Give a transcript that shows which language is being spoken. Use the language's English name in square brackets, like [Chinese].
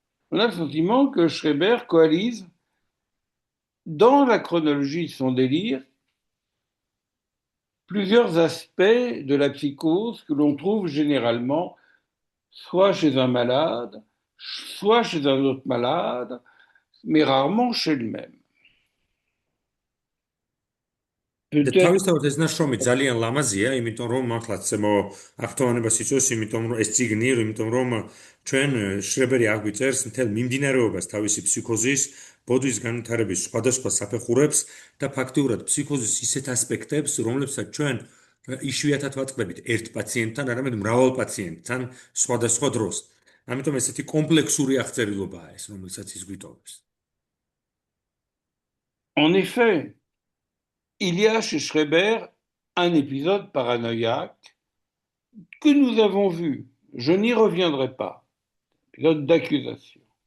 [French] On a le sentiment que Schreber coalise dans la chronologie de son délire plusieurs aspects de la psychose que l'on trouve généralement soit chez un malade, soit chez un autre malade, mais rarement chez le même. [Georgian] და [French] Peut-être. [Georgian] თავისთავად ეს ნაშრომი ძალიან ლამაზია, იმიტომ რომ მართლაც აქტუალობას იწვევს, იმიტომ რომ ეს წიგნი, იმიტომ რომ ჩვენ შრებერი აღვიწერს მთელ მიმდინარეობას თავისი ფსიქოზის, ბოდვის განვითარების სხვადასხვა საფეხურებს და ფაქტიურად ფსიქოზის ისეთ ასპექტებს, რომლებსაც ჩვენ იშვიათად ვაწყდებით ერთ პაციენტთან, არამედ მრავალ პაციენტთან სხვადასხვა დროს. ამიტომ ესეთი კომპლექსური აღწერილობაა ეს, რომელსაც ის გვიტოვებს. [French] En effet, il y a chez Schreber un épisode paranoïaque que nous avons vu. Je n'y reviendrai pas. Épisode d'accusation.